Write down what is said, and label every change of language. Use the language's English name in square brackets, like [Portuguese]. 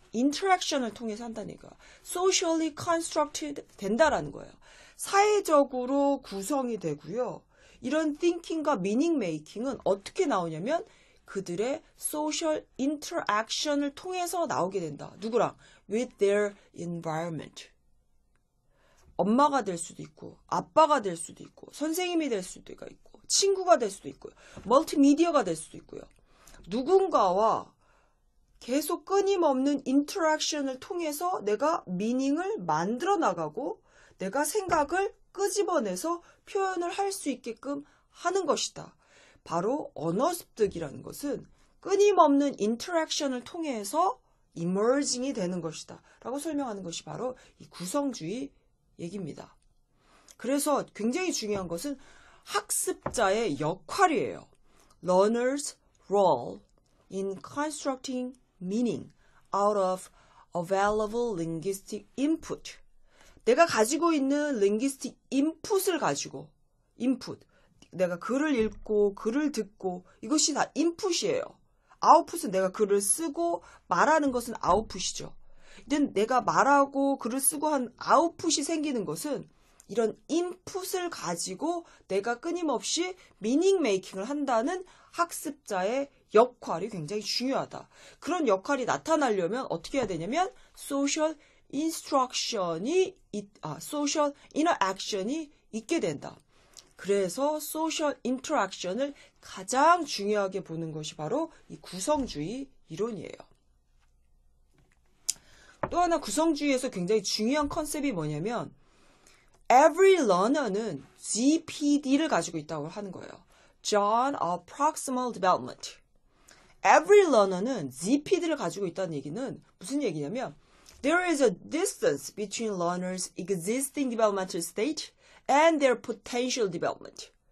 [Korean] 인터랙션을 통해서 한다는 얘기야. socially constructed 된다라는 거예요. 사회적으로 구성이 되고요. 이런 thinking과 meaning making은 어떻게 나오냐면 그들의 social interaction을 통해서 나오게 된다. 누구랑? [English] with their environment. [Korean] 엄마가 될 수도 있고 아빠가 될 수도 있고 선생님이 될 수도 있고 친구가 될 수도 있고요. 멀티미디어가 될 수도 있고요. 누군가와 계속 끊임없는 인터랙션을 통해서 내가 미닝을 만들어 나가고 내가 생각을 끄집어내서 표현을 할 수 있게끔 하는 것이다. 바로 언어 습득이라는 것은 끊임없는 인터랙션을 통해서 emerging이 되는 것이다 라고 설명하는 것이 바로 이 구성주의 얘기입니다. 그래서 굉장히 중요한 것은 학습자의 역할이에요. [English] Learner's role in constructing meaning out of available linguistic input. [Korean] 내가 가지고 있는 linguistic input을 가지고 input. 내가 글을 읽고 글을 듣고 이것이 다 input이에요. output은 내가 글을 쓰고 말하는 것은 output이죠. 근데 내가 말하고 글을 쓰고 한 output이 생기는 것은 이런 input을 가지고 내가 끊임없이 meaning making을 한다는 학습자의 역할이 굉장히 중요하다. 그런 역할이 나타나려면 어떻게 해야 되냐면 social instruction이 social interaction이 있게 된다. 그래서 social interaction을 가장 중요하게 보는 것이 바로 이 구성주의 이론이에요. 또 하나 구성주의에서 굉장히 중요한 컨셉이 뭐냐면 every learner는 GPD를 가지고 있다고 하는 거예요. [English] John of Proximal Development. Every learner는 GPD를 [Korean] 가지고 있다는 얘기는 무슨 얘기냐면 [English] there is a distance between learners' existing developmental state and their potential development.